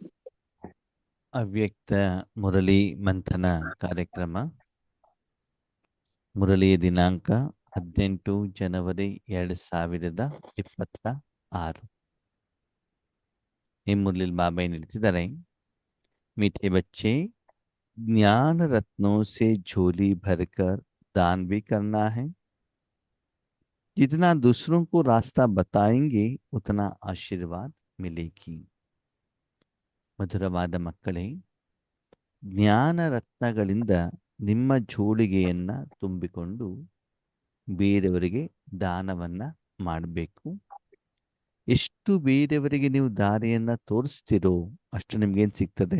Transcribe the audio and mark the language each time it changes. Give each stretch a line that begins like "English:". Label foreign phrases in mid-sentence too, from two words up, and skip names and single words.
Kannada: ಅವ್ಯಕ್ತ ಮುರಳಿ ಮಂಥನ ಕಾರ್ಯಕ್ರಮ. ಮುರಳಿಯ ದಿನಾಂಕ 18 ಜನವರಿ 2026. ಈ ಮುರಳಿ ಬಾಬಾ ಏನು ಹೇಳ್ತಿದ್ದಾರೆ?
Hindi: मीठे बच्चे, ज्ञान रत्नों से झोली भरकर दान भी करना है। जितना दूसरों को रास्ता बताएंगे उतना आशीर्वाद मिलेगी।
Kannada: ಮಧುರವಾದ ಮಕ್ಕಳೇ, ಜ್ಞಾನ ರತ್ನಗಳಿಂದ ನಿಮ್ಮ ಜೋಳಿಗೆಯನ್ನ ತುಂಬಿಕೊಂಡು ಬೇರೆಯವರಿಗೆ ದಾನವನ್ನ ಮಾಡಬೇಕು. ಎಷ್ಟು ಬೇರೆಯವರಿಗೆ ನೀವು ದಾರಿಯನ್ನ ತೋರಿಸ್ತಿರೋ ಅಷ್ಟು ನಿಮ್ಗೇನ್ ಸಿಗ್ತದೆ?